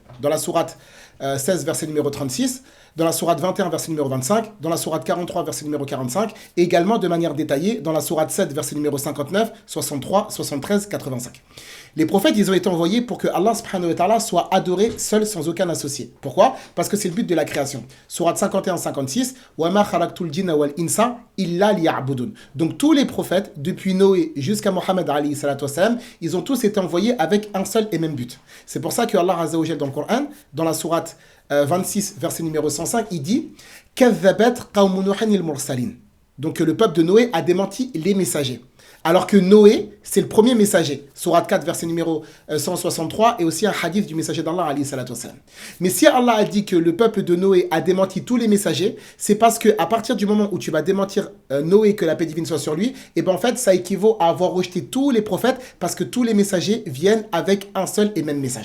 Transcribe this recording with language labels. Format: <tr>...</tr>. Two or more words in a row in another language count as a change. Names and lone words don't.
<fr>Dans la sourate 16 verset numéro 36, dans la sourate 21 verset numéro 25, dans la sourate 43 verset numéro 45 et également de manière détaillée dans la sourate 7 verset numéro 59, 63, 73, 85. Les prophètes, ils ont été envoyés pour que Allah</fr> <ar>سبحانه وتعالى</ar> <fr>soit adoré seul sans aucun associé. Pourquoi ? Parce que c'est le but de la création. Sourate 51-56,</fr> <ar>وما خلقت الجن والإنس إلا ليعبدون.</ar> <fr>Donc tous les prophètes, depuis Noé jusqu'à Mohammed</fr> <ar>عليه الصلاة والسلام,</ar> <fr>ils ont tous été envoyés avec un seul et même but. C'est pour ça que Allah</fr> <ar>عز وجل</ar> <fr>dans le Coran, dans la sourate 26, verset numéro 105, il dit «</fr> <ar>كذبت قوم نوح المرسلين</ar> <fr>» Donc le peuple de Noé a démenti les messagers. Alors que Noé, c'est le premier messager. Sourate 4, verset numéro 163, et aussi un hadith du messager d'Allah,</fr> <ar>عليه الصلاة والسلام.</ar> <fr>Mais si Allah a dit que le peuple de Noé a démenti tous les messagers, c'est parce qu'à partir du moment où tu vas démentir Noé, que la paix divine soit sur lui, et ben en fait, ça équivaut à avoir rejeté tous les prophètes, parce que tous les messagers viennent avec un seul et même message.</fr>